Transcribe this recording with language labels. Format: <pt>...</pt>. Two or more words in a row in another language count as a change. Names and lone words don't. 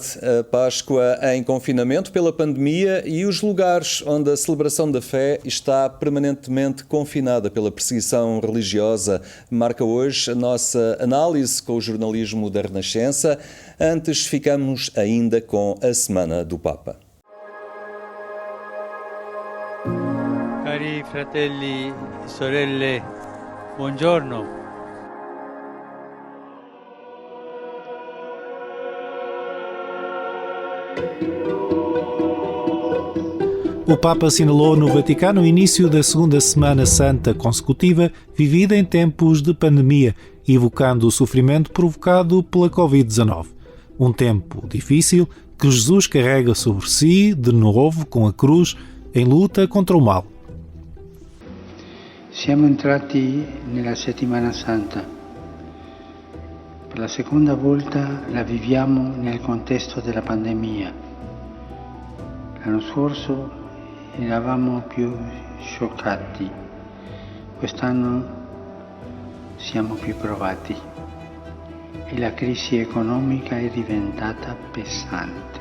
<pt>A Páscoa em confinamento pela pandemia e os lugares onde a celebração da fé está permanentemente confinada pela perseguição religiosa. Marca hoje a nossa análise com o jornalismo da Renascença. Antes, ficamos ainda com a Semana do Papa.</pt> <it>Cari fratelli e sorelle, buongiorno.</it> <pt>O Papa assinalou no Vaticano o início da segunda Semana Santa consecutiva, vivida em tempos de pandemia, evocando o sofrimento provocado pela Covid-19. Um tempo difícil que Jesus carrega sobre si, de novo, com a cruz, em luta contra o mal.</pt> <it>Siamo entrati nella Settimana Santa. Per la seconda volta la viviamo nel contesto della pandemia. L'anno scorso eravamo più scioccati, quest'anno siamo più provati e la crisi economica è diventata pesante.</it>